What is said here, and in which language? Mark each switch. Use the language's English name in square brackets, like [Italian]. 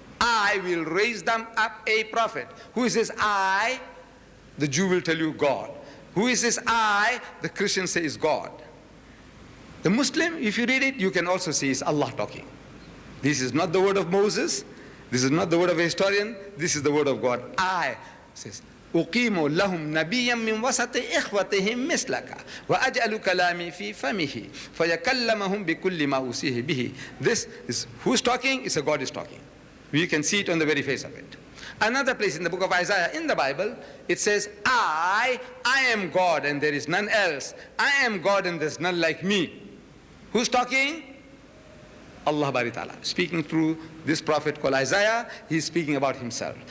[English] I will raise them up a prophet. Who is this I? The Jew will tell you God. Who is this I? The Christian say is God. The Muslim, if you read it, you can also see it's Allah talking. This is not the word of Moses. This is not the word of a historian. This is the word of God. I, says, [Arabic] أقيم لهم نبيا من وسط إخوتهم مثلك وأجعل كلامي في فمه فيكلمهم بكل ما أوصيه به. [English] This is who's talking? It's a God is talking. We can see it on the very face of it. Another place in the book of Isaiah in the Bible, it says, I am God and there is none else. I am God and there's none like me. Who's talking? Allah Bari Ta'ala. Speaking through this prophet called Isaiah, he's speaking about himself.